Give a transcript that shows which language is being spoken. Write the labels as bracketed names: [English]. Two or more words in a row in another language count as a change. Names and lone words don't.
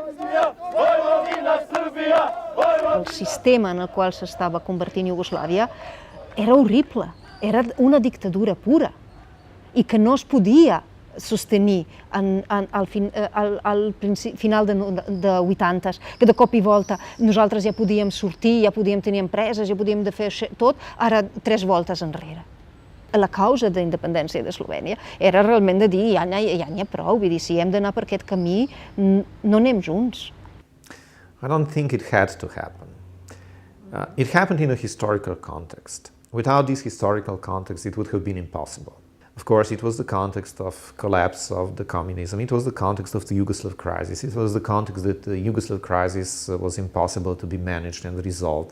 [Catalan] El sistema en el qual s'estava convertint Iugoslàvia era horrible, era una dictadura pura i que no es podia sostenir al final de 80s, que de cop i volta nosaltres ja podíem sortir, ja podíem tenir empreses, ja podíem fer tot, ara 3 voltes enrere. La causa d'independència d'Eslovènia era realment de dir ja n'hi ha prou, vull dir, si hem d'anar per aquest camí no anem junts. [English] I don't think it had to happen. It happened in a historical context. Without this historical context, it would have been impossible. Of course, it was the context of collapse of the communism. It was the context of the Yugoslav crisis. It was the context that the Yugoslav crisis was impossible to be managed and resolved.